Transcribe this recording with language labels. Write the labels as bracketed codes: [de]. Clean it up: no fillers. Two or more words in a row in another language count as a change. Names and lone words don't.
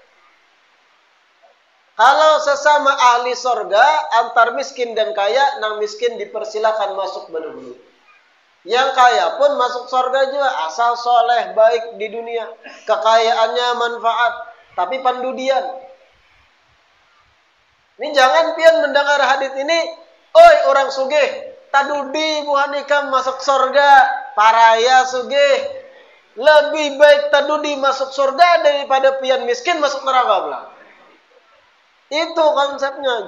[bjn] Kalau sesama ahli surga, antar miskin dan kaya, nang miskin dipersilakan masuk dulu. [id] Yang kaya pun masuk surga juga, asal soleh baik di dunia. [bjn] Kekayaannya manfaat, tapi pandudian. Ini jangan pian mendengar hadis ini, oi orang sugih, tadudi buhanikam masuk surga, paraya sugih. Lebih baik tadudi masuk surga daripada pian miskin masuk neraka pula. [id] Itu konsepnya.